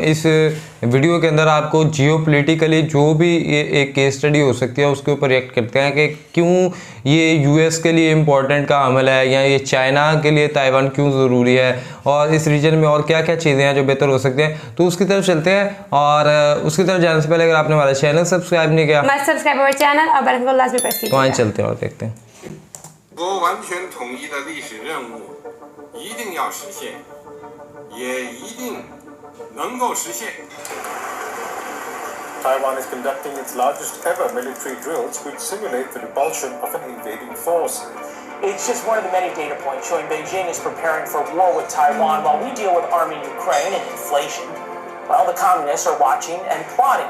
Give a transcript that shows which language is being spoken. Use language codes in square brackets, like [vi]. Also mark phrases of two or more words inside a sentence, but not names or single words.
[hi] इस वीडियो के अंदर आपको जियोपॉलिटिकली जो भी ये एक [en] case study [hi] हो सकती है उसके ऊपर रिएक्ट करते हैं कि क्यों ये यूएस के लिए इम्पोर्टेंट का अमल है, या ये चाइना के लिए ताइवान क्यों ज़रूरी है, और इस रीजन में और क्या क्या चीज़ें हैं जो बेहतर हो सकती हैं। तो उसकी तरफ चलते हैं, और उसकी तरफ जाने से पहले अगर आपने हमारा [en] channel subscribe [hi] नहीं किया, [en] must subscribe our channel और bell icon [hi] को लाजमी प्रेस कीजिए। तो आइए चलते हैं और देखते हैं। [zh] 国完全统一的历史任务一定要实现，也一定能够实现。 [en] Taiwan is conducting its largest ever military drills which simulate the repulsion of an invading force. It's just one of the many data points showing Beijing is preparing for war with Taiwan while we deal with arming Ukraine and inflation. Well, the communists are watching and plotting.